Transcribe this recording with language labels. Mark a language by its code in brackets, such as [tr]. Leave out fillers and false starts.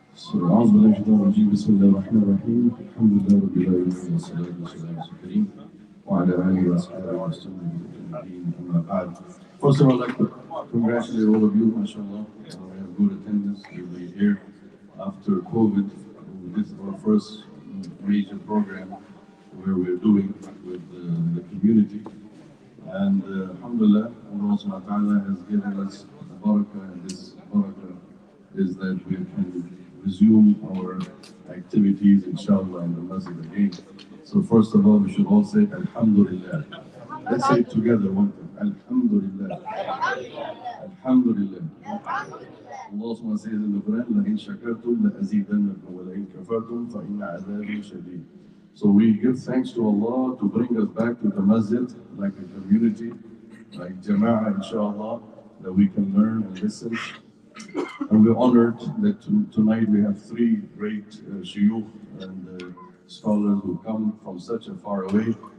[ar] أعوذ بالله من الشيطان الرجيم بسم الله الرحمن الرحيم الحمد لله رب العالمين والصلاة والسلام على الكريم وعلى آله وأصحابه وسلم أما بعد. [en] First of all, I'd like to congratulate all of you, mashallah. We have good attendance. You'll be here after COVID. This is our first major program where we're doing with the community. And alhamdulillah, Allah subhanahu wa ta'ala has given us the barakah, and this barakah is that we can resume our activities, inshallah, in the masjid again. So first of all, we should all say Alhamdulillah. Let's say it together one time. [ar] Alhamdulillah. Alhamdulillah. [en] Allah subhanahu wa ta'ala says in the Quran, [ar] لَإِن شَكَرْتُمْ لَأَزِيدَنَّكُمْ وَلَإِن كَفَرْتُمْ فَإِنَّ عَذَابِي شَدِيدٌ. [en] So we give thanks to Allah to bring us back to the masjid, like a community, like jama'ah, inshallah, that we can learn and listen. And we're honored that tonight we have three great shuyukh and scholars who come from such a far away.